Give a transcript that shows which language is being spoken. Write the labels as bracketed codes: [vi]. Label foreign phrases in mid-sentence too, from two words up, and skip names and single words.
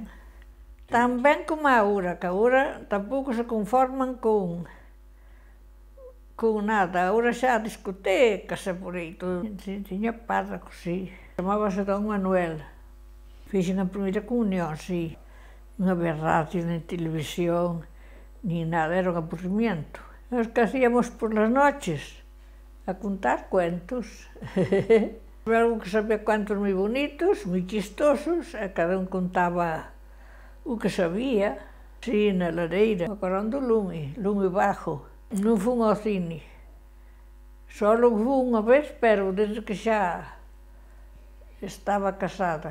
[gl] Tan ben como agora, que agora tampouco se conforman con nada. Agora xa discotecas e por aí todo. Tiña párrocos, sí. Chamábase Don Manuel. Fixen a primeira comunión, sí. Non había radio, nin televisión, nin nada, [es] era un aburrimiento. Nos que hacíamos por las noches, a contar cuentos. [gl] Algo que sabía cuentos moi bonitos, moi chistosos, e cada un contaba o que sabía, sí, na lareira, acorrendo lume bajo. Non fun ao cine. Só fun unha vez, pero desde que xa estaba casada.